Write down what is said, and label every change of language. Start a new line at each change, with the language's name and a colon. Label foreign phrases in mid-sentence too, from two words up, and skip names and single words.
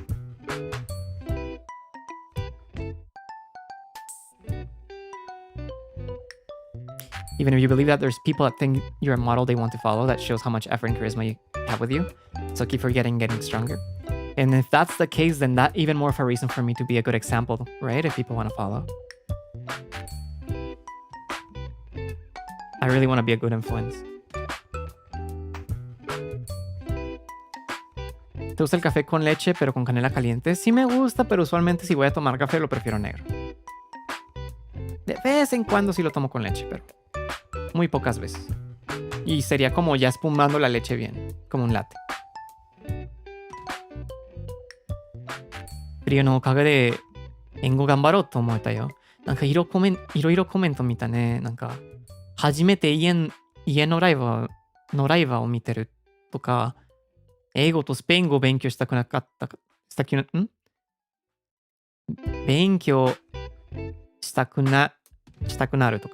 English: Even if you believe that there's people that think you're a model they want to follow, that shows how much effort and charisma you have with you. So keep forgetting, getting stronger. And if that's the case, then that even more of a reason for me to be a good example, right? If people want to follow. I really want to be a good influence.
Spanish: ¿Te gusta el café con leche pero con canela caliente? Sí me gusta, pero usualmente si voy a tomar café lo prefiero negro. De vez en cuando sí lo tomo con leche, pero muy pocas veces. Y sería como ya espumando la leche bien, como un latte.
Japanese: Freo のおかげで英語頑張ろうと思えたよ。なんかいろいろコメント見たね。なんか初めて家のライブを見てるとか、英語とスペイン語を勉強したくなかった勉強したくなるとか。